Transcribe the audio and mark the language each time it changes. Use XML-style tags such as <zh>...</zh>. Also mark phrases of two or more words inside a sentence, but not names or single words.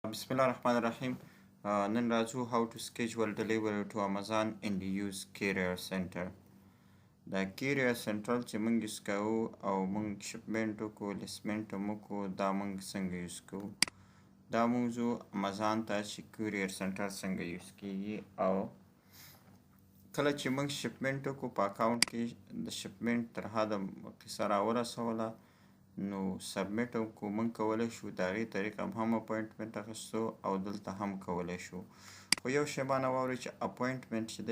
<ar>بسم الله الرحمن الرحيم.</ar> <ps>نن راځو</ps> <en>how to schedule delivery to Amazon and use carrier center.</en> <ps>دا</ps> <en>carrier center</en> <ps>چې موږ یوز کوو او موږ شپمنټ وکړو لسمنټ هم وکړو دا موږ څنګه یوز کوو دا موضوع Amazon ته چې</ps> <en>carrier center</en> <ps>څنګه یوز کیږي او کله چې موږ شپمنټ وکړو په اکاونټ کې د شپمنټ تر حده قصه راورسوله نو سبمیټ هم کو موږ کولی شو د هغې طریقه هم اپوینټمنټ اخیستو او دلته هم کولی شو خو یو شی مانه واورئ چې اپوینټمنټ چې</ps>